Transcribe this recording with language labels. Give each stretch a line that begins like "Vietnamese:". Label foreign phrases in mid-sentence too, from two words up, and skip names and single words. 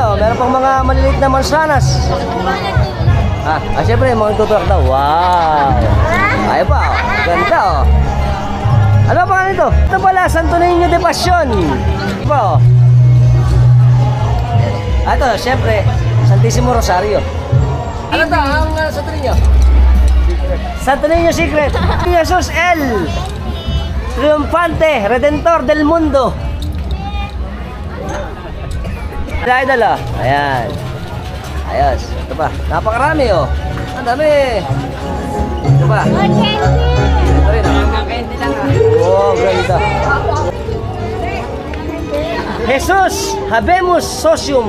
Filipino: Meron pang mga maliliit na mansanas. Siyempre, mga tutulak daw. Wow! Ayun pa! Ganda oh! Ano ba nga nito? Ito pala, Santo Niño de Pasión! Ito ba oh? Ito, siyempre, Santissimo Rosario. Ano ito? Ang Santo Niño? Santo Niño Secret.
Spanish: Jesus el Triunfante, Redentor del Mundo.
Filipino: Idol oh. Ayan. Ayos. Ito ba? Napakarami oh. Ang dami. Ito ba? Ito rin oh. Oh, ganda. Jesus,
Latin: Habemus Socium.